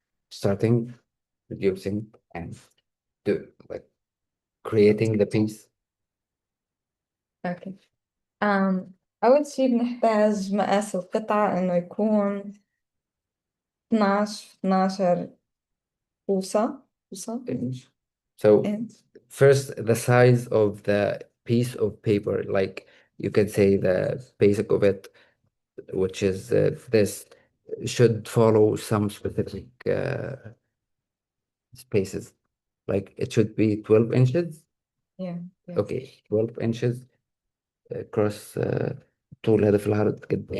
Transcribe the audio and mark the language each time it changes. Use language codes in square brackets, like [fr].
[en] Starting producing and like creating the piece. [ar] أوكي. أول شي بنحتاج مقاس القطعة إنه يكون 12 بوصة. [en] So [ar] إنش. [en] first, the size of the piece of paper, like you can say the basic of it, which is this, should follow some specific spaces. Like it should be 12 inches. Yeah. Okay, 12 inches cross [ar] طول هذا في العرض قد ايش؟